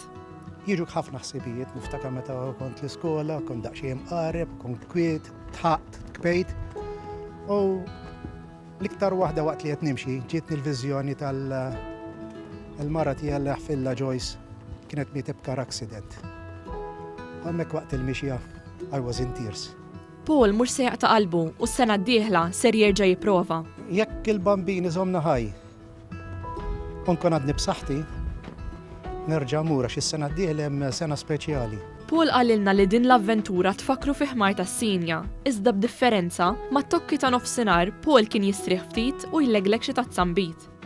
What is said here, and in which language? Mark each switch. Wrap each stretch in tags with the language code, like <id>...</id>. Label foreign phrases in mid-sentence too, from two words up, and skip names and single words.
<mt>Jiġu ħafna ħsibijiet, niftakar meta kont l-iskola, kont daqsxejn mqareb, kont kwiet, tħaqt, kbejt. U l-iktar waħda waqt li qed nimxi, ġietni l-viżjoni tal-mara tiegħi li ħfilla Joyce kienet miet b'</mt> <en>car accident.</en> <mt>Hemmhekk waqt il-mixja</mt> <en>I was in tears.</en> <mt>Paul mhux se jaqta' qalbu u s-sena d-dieħla ser jerġa' jipprova. Jekk il-bambini żomna ħaj, nkun għadni b'saħħti, nerġa' mur għax is-sena d-dieħla hemm sena speċjali. Paul qalilna li din l-avventura tfakru fi ħmar tas-Sinja, iżda b'differenza ma' tokki ta' nofsinhar Paul kien jistrieħ ftit u jleglek xi tazzambit.</mt>